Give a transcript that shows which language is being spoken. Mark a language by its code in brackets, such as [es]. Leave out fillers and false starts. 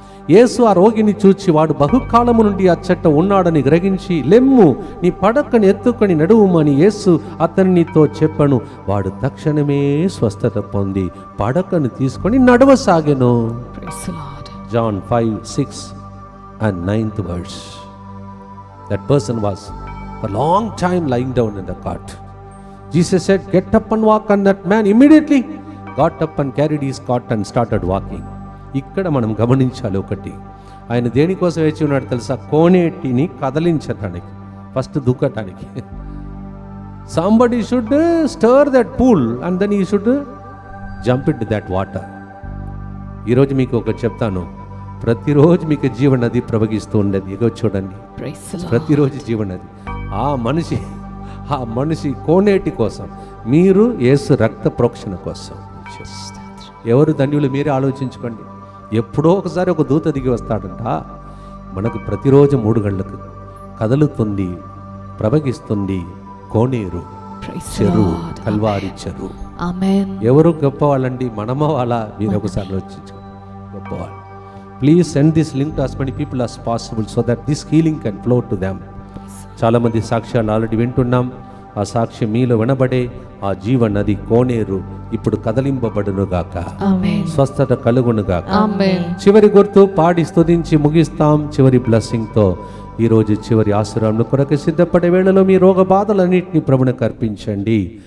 [te] యేసు ఆ రోగిని చూచి వాడు బహుకాలము నుండి అచ్చట ఉన్నాడని గ్రహించి, లెమ్ము, నీ పడకని ఎత్తుకొని నడువుమని యేసు అతనితో చెప్పను. వాడు తక్షణమే స్వస్థత పొంది పడకను తీసుకొని నడవసాగెను. [en] Praise the Lord. John 5, 6 and 9th verse. That person was for a long time lying down in the cot. Jesus said, get up and walk, and that man immediately got up and carried his cot and started walking. [te] ఇక్కడ మనం గమనించాలి ఒకటి, ఆయన దేనికోసం వేచి ఉన్నాడు తెలుసా? కోనేటిని కదలించడానికి, first దూకటానికి. [en] somebody should stir that pool and then he should jump into that water. [te] ఈరోజు మీకు ఒకటి చెప్తాను, ప్రతిరోజు మీకు జీవనది ప్రవహిస్తూ ఉండేది. ఇగో చూడండి, [en] Praise the Lord. [te] ప్రతిరోజు జీవనది. ఆ మనిషి కోనేటి కోసం, మీరు యేసు రక్త ప్రోక్షణ కోసం. ఎవరు ధన్యులు మీరే ఆలోచించుకోండి. ఎప్పుడో ఒకసారి ఒక దూత దిగి వస్తాడంట. మనకు ప్రతిరోజు 3 గంటలకు కదులుతుంది, ప్రవహిస్తుంది కోనేరు, [en] Praise the [te] చెరు, [en] Lord. [te] కల్వారి చెరు. [en] Amen. [te] ఎవరు గొప్పవాళ్ళండి? మనమో వాళ్ళ? మీరు ఒకసారి ఆలోచించుకోండి. గొప్పవాళ్ళు. [en] Please send this link to as many people as possible so that this healing can flow to them. [te] చాలామంది సాక్ష్యాలు ఆల్రెడీ వింటున్నాం. ఆ సాక్ష్యం మీలో వినబడే ఆ జీవనది కోనేరు ఇప్పుడు కదలింపబడునుగాక, [en] Amen. [te] స్వస్థత కలుగునుగాక. [en] Amen. [te] చివరి గుర్తు పాడి స్తుతించి ముగిస్తాం. చివరి బ్లెస్సింగ్తో ఈరోజు చివరి ఆశీర్వాదం కొరకు సిద్ధపడే వేళలో మీ రోగ బాధలన్నింటినీ ప్రభువునికి అర్పించండి.